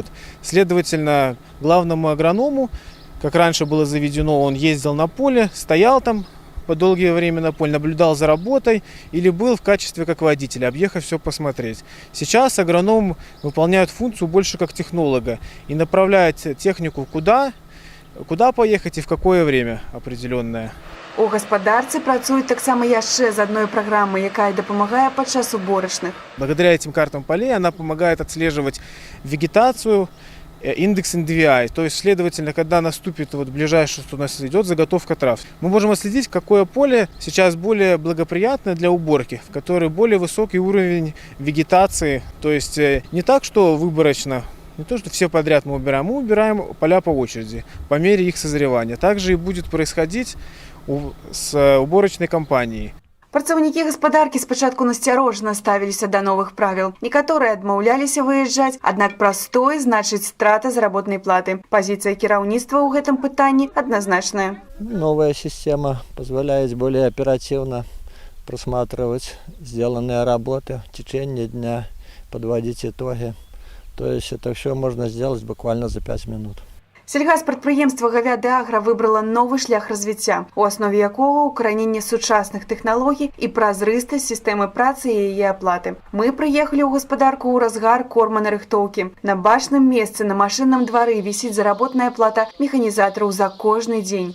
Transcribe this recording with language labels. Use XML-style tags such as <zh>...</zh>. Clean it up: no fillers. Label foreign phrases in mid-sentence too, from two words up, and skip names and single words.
<ru>Следовательно, главному агроному, как раньше было заведено, он ездил на поле, стоял там по долгое время на поле, наблюдал за работой или был в качестве как водителя, объехав все посмотреть. Сейчас агроном выполняет функцию больше как технолога и направляет технику куда поехать и в какое время определенное.</ru> <be>У гаспадарцы працуюць таксама яшчэ з адной праграмы, якая дапамагае падчас уборачных.</be> <ru>Благодаря этим картам полей она помогает отслеживать вегетацию, индекс NDVI, то есть, следовательно, когда наступит ближайшее, что у нас идет заготовка трав, мы можем отследить, какое поле сейчас более благоприятное для уборки, в которой более высокий уровень вегетации, то есть не так, что выборочно, не то, что все подряд мы убираем поля по очереди, по мере их созревания. Также и будет происходить с уборочной кампанией.</ru> <be>Працаўнікі гаспадаркі спачатку насцярожна ставіліся да новых правіл. Некаторыя адмаўляліся выязджаць, аднак простой значыць страта заработнай платы. Пазіцыя кіраўніцтва ў гэтым пытанні адназначная.</be> <ru>Новая система позволяет более оперативно просматривать сделанные работы в течение дня, подводить итоги. То есть это все можно сделать буквально за 5 минут.</ru> <be>Сельгаспрадпрыемства «Говядагра» выбрала новы шлях развіцця, у аснове якога укараненне сучасных тэхналогій і празрыстасць сістэмы працы і яе аплаты. Мы прыехалі ў гаспадарку ў разгар корманарыхтоўкі. На бачным месцы на машынным двары вісіць заработная плата механізатараў за кожны дзень.</be>